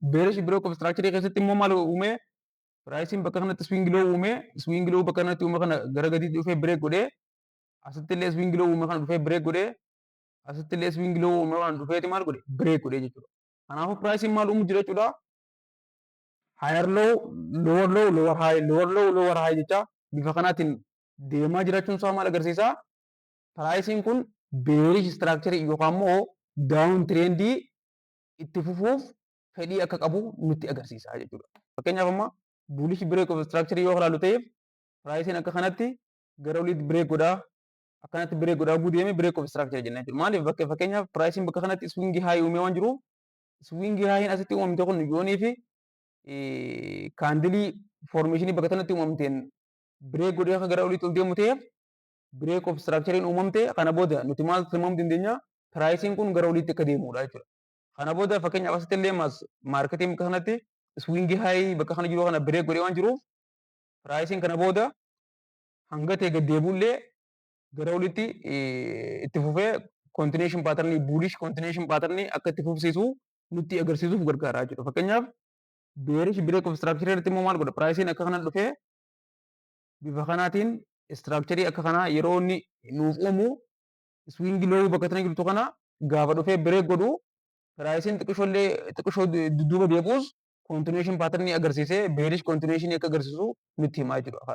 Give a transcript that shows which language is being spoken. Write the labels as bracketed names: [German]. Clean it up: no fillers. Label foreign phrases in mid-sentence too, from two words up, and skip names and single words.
[English] bearish break of structure [Oromo] keessatti immoo maal uume Pricing bakka kanatti [English] swing low [Oromo] uume, [English] swing low [Oromo] bakka kanatti uume kana gara gadiitti dhufee break godhee, asitti illee [English] swing low [Oromo] uume kana dhufee break godhee, asitti illee [English] swing low [Oromo] uume kana dhufeeti maal godhe break godhee jechuudha. Kanaafuu pricing maal uumu jira jechuudha. [English] Higher low, lower low, lower high, [Oromo] lower low, lower high jecha bifa kanaatiin deemaa jiraachuun isaa maal agarsiisa? Pricing kun [English] bearish structure [Oromo] yookaan immoo [English] down trend [Oromo] itti fufuuf fedhii akka qabu nutti agarsiisa jechuudha. Fakkeenyaaf amma [English] bullish break of structure [Oromo] yoo ilaallu ta'eef pricing akka kanatti gara oliitti break godhaa akkanatti break godhaa guu deeme [English] break of structure [Oromo] jenna jechuudha. Maaliif fakkeenyaaf pricing bakka kanatti [English] swing high [Oromo] uumee waan jiruuf [English] swing high [Oromo] asitti uumamte kun yoonii fi kaandilii formeeshinii bakka kanatti uumamteen break godhee akka gara oliitti ol deemu ta'eef [English] break of structure [Oromo] uumamte kana booda nuti maal tilmaamuu dandeenya pricing kun gara oliitti akka deemudha jechuudha. Kana booda fakkeenyaaf asitti illee maarketiin bakka kanatti [English] swing high [Oromo] bakka kana jiru kana break godhee waan jiruuf pricing kana booda hanga ta'e gad deebi'ullee gara olitti itti fufee [English] continuation pattern bullish continuation pattern [Oromo] akka itti fufsiisu nutti agarsiisuuf gargaara jechuudha. Fakkeenyaaf [English] bearish break of structure [Oromo] irratti immoo maal godha pricing akka kana dhufee bifa kanaatiin structure akka kana yeroo inni nuuf uumu [English] swing low [Oromo] bakka tana jirtu kana gaafa dhufee break godhu pricing xiqqishoo dudduuba deebi'us [English] continuation pattern [Oromo] agarsiisee [English] bearish continuation [Oromo] akka agarsiisu nutti himaa jechuudha.